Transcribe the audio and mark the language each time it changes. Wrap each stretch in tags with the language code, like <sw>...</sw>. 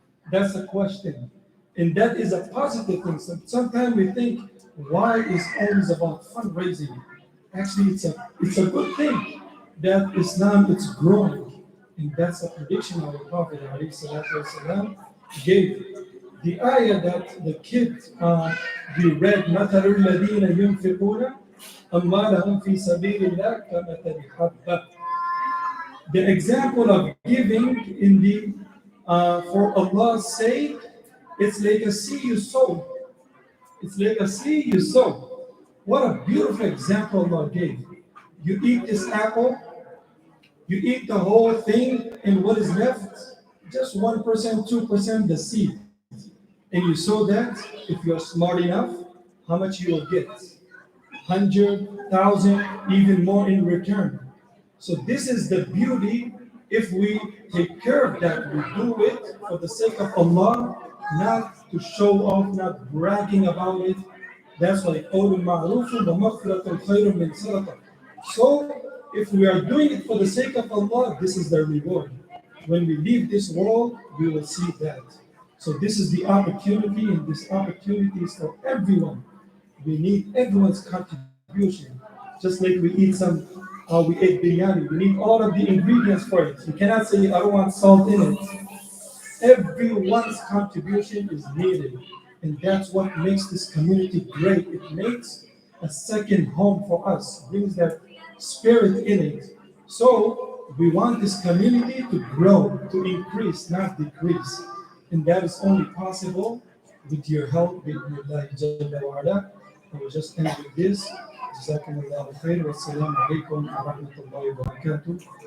<en>That's a question. And that is a positive thing. So sometimes we think, why is always about fundraising? Actually, it's a good thing that Islam is growing. And that's a prediction our Prophet ﷺ gave. The ayah that the kid we read,</en> <ar>مَثَلُ الَّذِينَ يُنْفِقُونَ أَمْوَالَهُمْ فِي سَبِيلِ اللَّهِ كَمَثَلِ حَبَّةٍ.</ar> <en>The example of giving in the for Allah's sake, it's like a seed you sow. It's like a seed you sow. What a beautiful example Allah gave. You eat this apple, you eat the whole thing, and what is left? Just 1%, 2% the seed. And you sow that, if you're smart enough, how much you will get? 100,000, even more in return. So this is the beauty. If we take care of that, we do it for the sake of Allah, not to show off, not bragging about it. That's why</en> <ar>قول معروف ومغفرة خير من صدقة.</ar> <en>So if we are doing it for the sake of Allah, this is the reward. When we leave this world, we will see that. So this is the opportunity, and this opportunity is for everyone. We need everyone's contribution. Just like we ate biryani, we need all of the ingredients for it. You cannot say, I don't want salt in it. Everyone's contribution is needed. And that's what makes this community great. It makes a second home for us, brings that spirit in it. So we want this community to grow, to increase, not decrease. And that is only possible with your help,</en> <ar>بإذن جل وعلا.</ar> <en>I will just end with this.</en> <ar>جزاكم الله خير والسلام عليكم ورحمة الله وبركاته.</ar>